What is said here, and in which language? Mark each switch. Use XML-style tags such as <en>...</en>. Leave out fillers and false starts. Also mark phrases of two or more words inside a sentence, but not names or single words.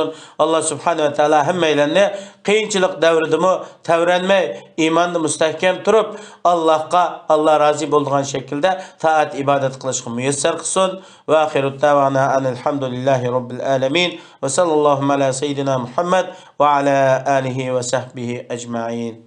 <uz>Alloh</uz> <ar>سبحانه وتعالى</ar> <uz>hammalarni qiyinchilik davridimi tavranmay, iymonni mustahkam turib, Allohga Alloh rozi bo'lgan shaklda taat ibodat qilishga muyassar qilsin.</uz> <ar>وآخر دعوانا الحمد لله رب العالمين وصلى الله على سيدنا محمد وعلى آله وصحبه أجمعين.</ar>